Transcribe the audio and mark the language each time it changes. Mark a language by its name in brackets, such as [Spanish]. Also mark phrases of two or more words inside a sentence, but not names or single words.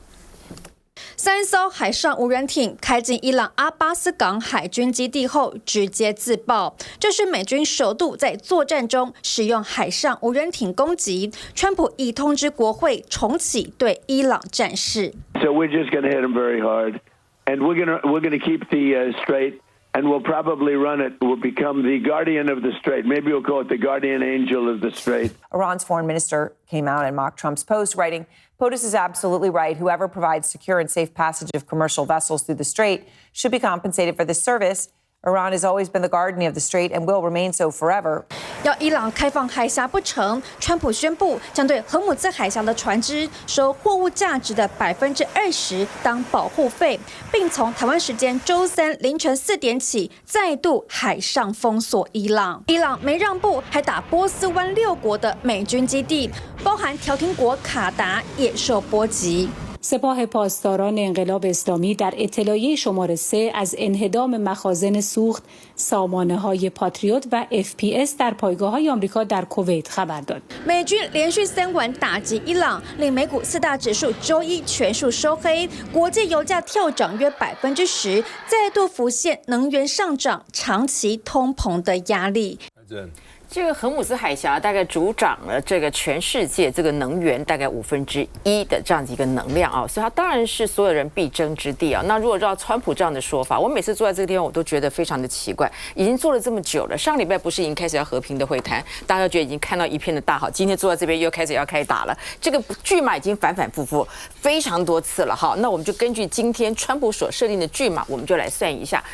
[Chinese] ，3 艘海上无人艇开进伊朗阿巴斯港海军基地后直接自爆，这是美军首度在作战中使用海上无人艇攻击。川普已通知国会重启对伊朗战事。 [English] So we're just going to hit them very hard, and we're going to keep the strait.And we'll probably run it. We'll become the guardian of the strait. Maybe we'll call it the guardian angel of the strait. Iran's foreign minister came out and mocked Trump's post, writing, POTUS is absolutely right. Whoever provides secure and safe passage of commercial vessels through the strait should be compensated for this service. Iran has always been the guardian of the strait and will remain so forever. [Chinese] 要伊朗开放海峡不成，川普宣布将对荷姆兹海峡的船只收货物价值的20%当保护费，并从台湾时间周3凌晨4点起再度海上封锁伊朗。伊朗没让步，还打波斯湾6国的美军基地，包含调停国卡达也受波及。 [Persian] سپاه پاسداران انقلاب اسلامی در اطلاعیه شماره 3 از انهدام مخازن سوخت سامانه‌های پاتریوت و FPS در پایگاه‌های آمریکا در کویت خبر داد. [Chinese] 美军连续3晚打击伊朗，令美股4大指数周一全数收黑，国际油价跳涨约10%，再度浮现能源上涨、长期通膨的压力。这个荷姆斯海峡大概主掌了这个全世界这个能源大概1/5的这样子一个能量啊，所以它当然是所有人必争之地啊。那如果照川普这样的说法，我每次坐在这个地方我都觉得非常的奇怪，已经坐了这么久了，上礼拜不是已经开始要和平的会谈，大家觉得已经看到一片的大好，今天坐在这边又开始要开打了，这个剧码已经反反复复非常多次了哈。那我们就根据今天川普所设定的剧码，我们就来算一下。